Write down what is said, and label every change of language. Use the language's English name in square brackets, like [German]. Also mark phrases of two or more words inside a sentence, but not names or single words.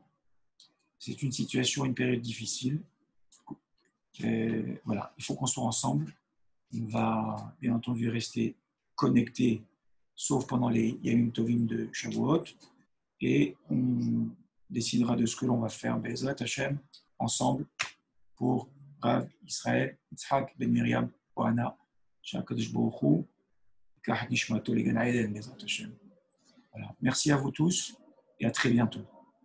[French] C'est une situation, une période difficile. Voilà, il faut qu'on soit ensemble. On va bien entendu rester connectés, sauf pendant les [Hebrew] ימים טובים [French] de Shavuot. Et on décidera de ce que l'on va faire, [Hebrew] בעזרת השם, [French] ensemble, pour Rav Israël, Yitzhak Ben Miriam Ohana, [Hebrew] שהקדוש ברוך הוא, [French] Voilà. Merci à vous tous et à très bientôt.